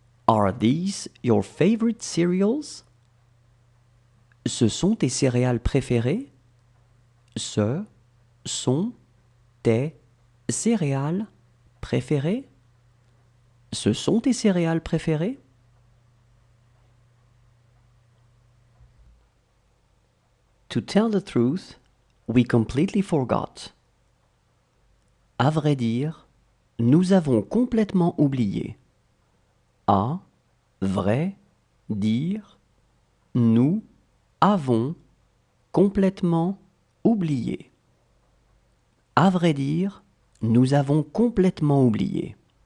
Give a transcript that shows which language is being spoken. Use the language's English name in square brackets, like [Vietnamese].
[English] Are these your favorite cereals? [French] Ce sont tes céréales préférées? Ce sont tes céréales préférées? Ce sont tes céréales préférées? [English] To tell the truth, we completely forgot. [French] À vrai dire, nous avons complètement oublié. À vrai dire, nous avons complètement oublié. À vrai dire, nous avons complètement oublié.